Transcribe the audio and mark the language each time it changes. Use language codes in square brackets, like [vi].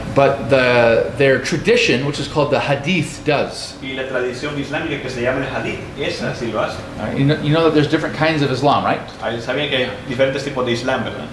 [en] but their tradition, which is called the Hadith, does. [es] Y la tradición islámica que se llama el Hadith, esa sí lo hace. [en] You know that there's different kinds of Islam, right? [es] Sabían que hay diferentes tipos de Islam, ¿verdad?